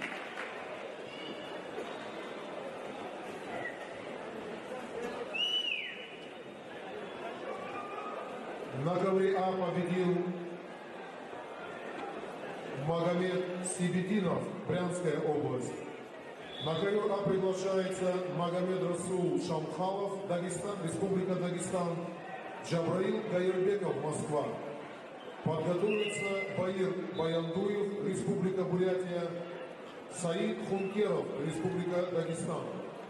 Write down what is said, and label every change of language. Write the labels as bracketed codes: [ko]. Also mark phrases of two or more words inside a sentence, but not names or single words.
[ru] На ковре А победил Магомед Сибетинов, Брянская область. На ковер А приглашается Магомед Расул Шамхалов, Дагестан, Республика Дагестан, Джабраил Гаирбеков, Москва. Подготовится Баир Баяндуев, Республика Бурятия, Саид Хункеров, Республика Дагестан.